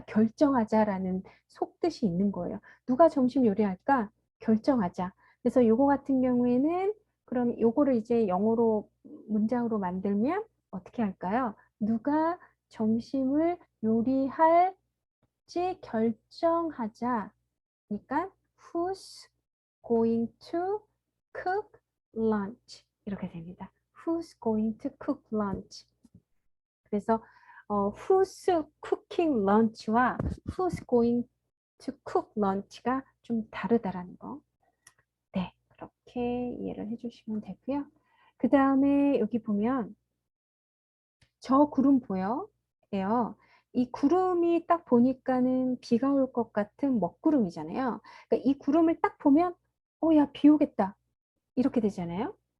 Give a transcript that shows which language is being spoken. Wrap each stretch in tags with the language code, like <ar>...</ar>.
<ko>결정하자라는 속뜻이 있는 거예요. 누가 점심 요리할까? 결정하자. 그래서 요거 같은 경우에는 그럼 요거를 이제 영어로 문장으로 만들면 어떻게 할까요? 누가 점심을 요리할지 결정하자. 그러니까</ko> <en>who's going to cook lunch</en> <ko>이렇게 됩니다.</ko> <en>Who's going to cook lunch?</en> <ko>그래서</ko> <en>who's cooking lunch와 who's going to cook lunch가</en> <ko>좀 다르다라는 거. 네, 그렇게 이해를 해주시면 되고요. 그 다음에 여기 보면 저 구름 보여? 예요. 이 구름이 딱 보니까는 비가 올 것 같은 먹구름이잖아요. 그러니까 이 구름을 딱 보면 야, 비 오겠다. 이렇게 되잖아요.</ko>